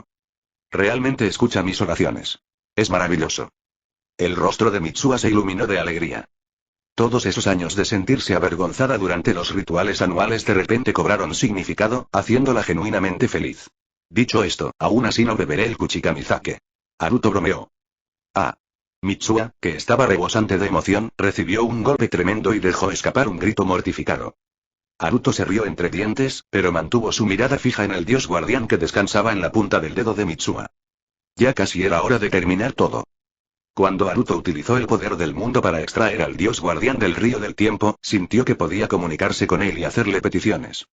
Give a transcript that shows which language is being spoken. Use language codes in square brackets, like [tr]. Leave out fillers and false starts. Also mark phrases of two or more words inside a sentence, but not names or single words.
[es] Realmente escucha mis oraciones. Es maravilloso. El rostro de Mitsuha se iluminó de alegría. Todos esos años de sentirse avergonzada durante los rituales anuales de repente cobraron significado, haciéndola genuinamente feliz. Dicho esto, aún así no beberé el Kuchikamizake. Haruto bromeó. Ah. Mitsuha, que estaba rebosante de emoción, recibió un golpe tremendo y dejó escapar un grito mortificado. Haruto se rió entre dientes, pero mantuvo su mirada fija en el dios guardián que descansaba en la punta del dedo de Mitsuha. Ya casi era hora de terminar todo. Cuando Haruto utilizó el poder del mundo para extraer al dios guardián del río del tiempo, sintió que podía comunicarse con él y hacerle peticiones.